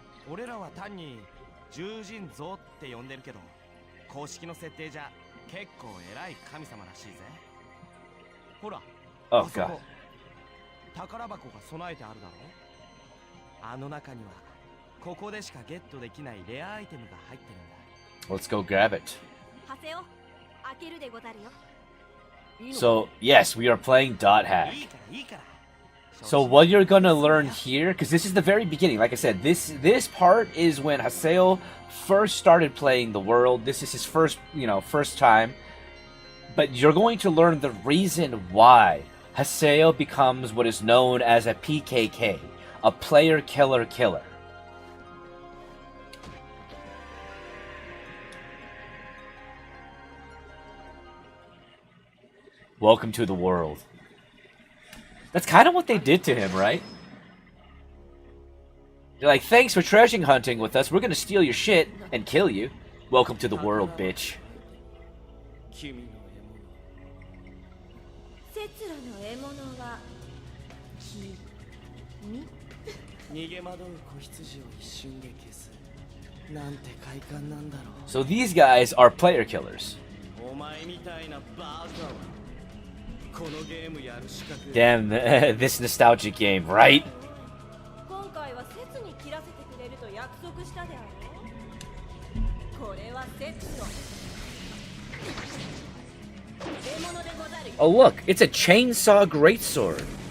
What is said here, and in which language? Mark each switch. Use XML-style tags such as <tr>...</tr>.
<ja>俺らは単に獣人像って呼んでるけど、公式の設定じゃ結構偉い神様らしいぜ。ほら、</ja> <en>Oh</en> <ja>あそ</ja> <en>god.</en> <ja>こ宝箱が備えてあるだろ。あの中にはここでしかゲットできないレアアイテムが入ってるんだ。</ja> <en>Let's go grab it.</en> <ja>ハセオ開けるでござるよ。</ja> <en>So, yes, we are playing .hack.</en> <ja>いいからいいから。</ja> <en>So what you're gonna learn here, because this is the very beginning, like I said, this part is when Haseo first started playing the world. This is his first time. But you're going to learn the reason why Haseo becomes what is known as a PKK, a player killer killer. Welcome to the world. That's kind of what they did to him, right? They're like, thanks for treasure hunting with us. We're gonna steal your shit and kill you. Welcome to the world, bitch.</en> <ja>セツラの獲物は君。逃げ惑う子羊を一瞬で消す。なんて快感なんだろう。</ja> <en>So these guys are player killers.</en> <ja>お前みたいなバカはこのゲームやる資格。</ja> <en>Damn, this nostalgic game, right?</en> <ja>今回はセツに切らせてくれると約束したであろう。これはセツの獲物でござるよ。</ja> <en>Oh look, it's a chainsaw greatsword.</en>